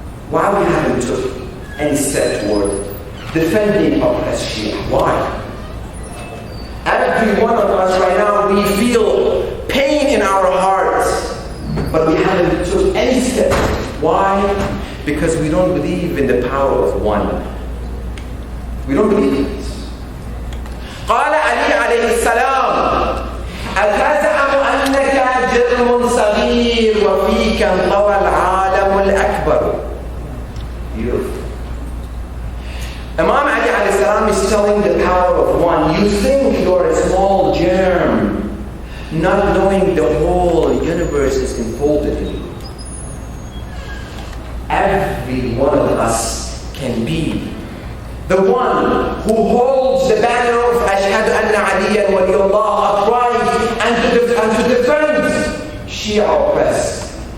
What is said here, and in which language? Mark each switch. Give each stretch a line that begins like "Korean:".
English: Why we haven't took any step toward defending oppressed Shia? Why? Every one of us right now, we feel pain in our hearts, but we haven't took any step. Why? Because we don't believe in the power of one. We don't believe it.
Arabic: قال علي عليه السلام أتزعم أنك جرم صغير وفيك انطوى العالم الأكبر.
English: Beautiful. Imam Ali alayhi salam is telling the power of one. You think you're a small germ, not knowing the whole universe is enfolded in you. Every one of us can be the one who holds the banner of Ashhadu anna Aliyan waliyullah upright and to defend Shia oppressed.